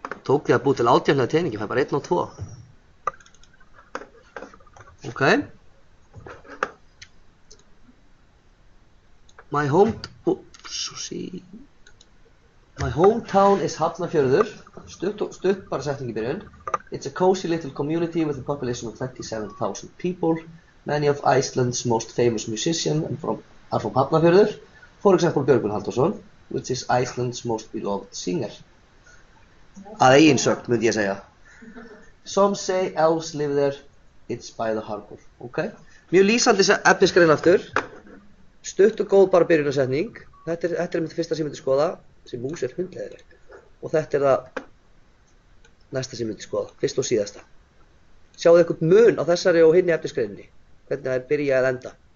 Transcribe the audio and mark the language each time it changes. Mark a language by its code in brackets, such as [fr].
[is] Tók ég að búið til 18 teningi, það er bara 1 og 2. Ok. [en] My hometown is Hafnarfjörður. [is] Stutt bara setning í byrjun. [en] It's a cozy little community with a population of 27,000 people. Many of Iceland's most famous musicians are from Hafnarfjörður. For example, Björgvin Halldórsson, which is Iceland's most beloved singer. [is] Að eigin sögn myndi ég segja. [en] Some say elves live there, it's by the harbor. Ok. [is] Mjög lýsandi efnisgrein aftur. Stutt og góð bara byrjunarsetning. Þetta er mitt fyrsta sem ég myndi skoða. Þessi mús er hundleiðileg. Og þetta er það næsta sem ég myndi skoða. Fyrst og síðasta. Sjáðu eitthvað mun á þessari og hinni efnisgreininni. Hvernig það er byrja að enda.